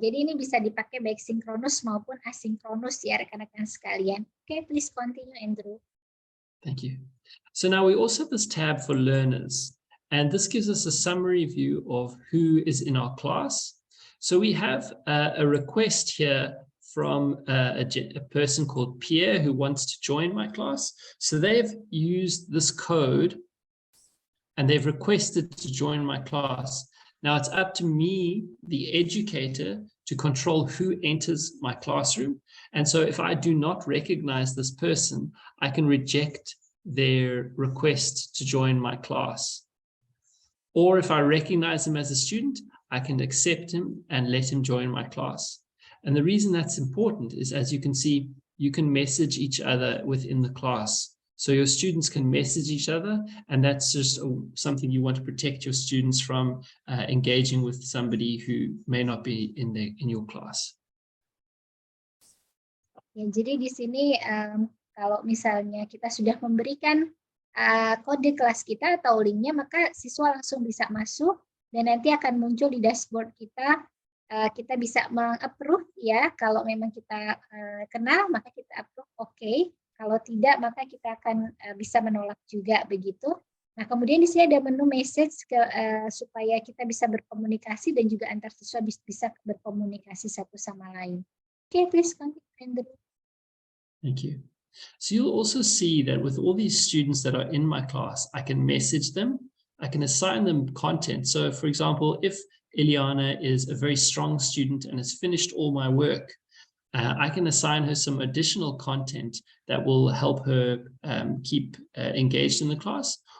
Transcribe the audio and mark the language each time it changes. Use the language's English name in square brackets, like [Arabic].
[Indonesian] Jadi ini bisa dipakai baik sinkronus maupun asinkronus ya rekan-rekan sekalian. [English] Okay, please continue, Andrew. Thank you. So now we also have this tab for learners, and this gives us a summary view of who is in our class. So we have a request here from a person called Pierre who wants to join my class. So they've used this code and they've requested to join my class. Now it's up to me, the educator, to control who enters my classroom. And so if I do not recognize this person, I can reject their request to join my class. Or if I recognize him as a student, I can accept him and let him join my class. And the reason that's important is, as you can see, you can message each other within the class. So your students can message each other, and that's just something you want to protect your students from engaging with somebody who may not be in your class. [Indonesian] Ya, jadi di sini kalau misalnya kita sudah memberikan kode kelas kita atau linknya, maka siswa langsung bisa masuk dan nanti akan muncul di dashboard kita. Kita bisa meng-approve ya, kalau memang kita kenal maka kita approve oke. Kalau tidak maka kita akan bisa menolak juga begitu. Nah, kemudian di sini ada menu message supaya kita bisa berkomunikasi dan juga antar siswa bisa berkomunikasi satu sama lain. [English] Oke, please continue. Thank you. So you'll also see that with all these students that are in my class, I can message them, I can assign them content. So for example, if Eliana is a very strong student and has finished all my work, I can assign her some additional content that will help her keep engaged in the class.